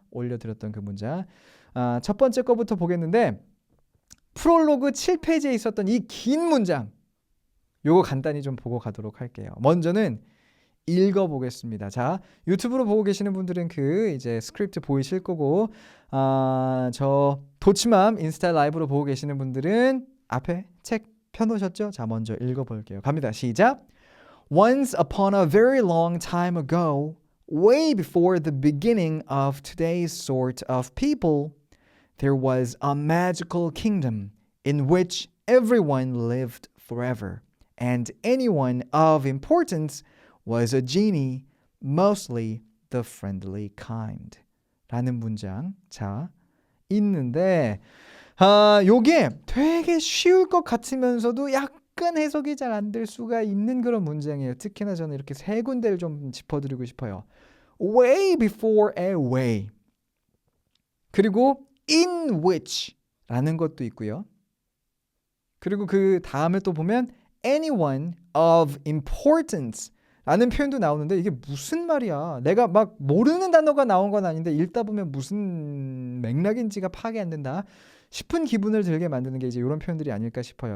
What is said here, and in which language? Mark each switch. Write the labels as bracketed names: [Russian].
[Korean] 올려드렸던 그 문장 첫 번째 거부터 보겠는데 프롤로그 7페이지에 있었던 이 긴 문장 요거 간단히 좀 보고 가도록 할게요. 먼저는 읽어보겠습니다. 자, 유튜브로 보고 계시는 분들은 이제 스크립트 보이실 거고 저 도치맘 인스타 라이브로 보고 계시는 분들은 앞에 책 펴놓으셨죠? 자, 먼저 읽어볼게요. 갑니다. 시작! [English] Once upon a very long time ago, way before the beginning of today's sort of people, there was a magical kingdom in which everyone lived forever, and anyone of importance was a genie, mostly the friendly kind. [Korean] 라는 문장 자 있는데 요게 되게 쉬울 것 같으면서도 약간 해석이 잘 안 될 수가 있는 그런 문장이에요. 특히나 저는 이렇게 세 군데를 좀 짚어드리고 싶어요. [English] Way before a way [Korean] 그리고 in which 라는 것도 있고요. 그리고 그 다음에 또 보면 [English] anyone of importance [Korean] 라는 표현도 나오는데 이게 무슨 말이야? 내가 막 모르는 단어가 나온 건 아닌데 읽다 보면 무슨 맥락인지가 파악이 안 된다 싶은 기분을 들게 만드는 게 이제 이런 표현들이 아닐까 싶어요.